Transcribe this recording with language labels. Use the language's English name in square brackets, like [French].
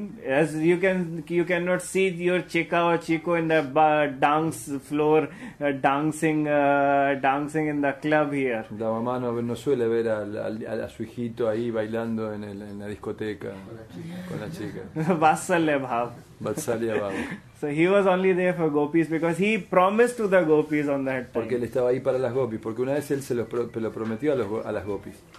[English] As you cannot see your chica or chico in the dance floor dancing in the club here. [Spanish] La mamá no suele ver a su hijito ahí bailando en la discoteca con la chica. [Sanskrit] Vatsalya Bhav. Vatsalya Bhav. [English] So he was only there for gopis because he promised to the gopis on that time. [Spanish] Porque él estaba ahí para las gopis, porque una vez él se lo prometió a las gopis.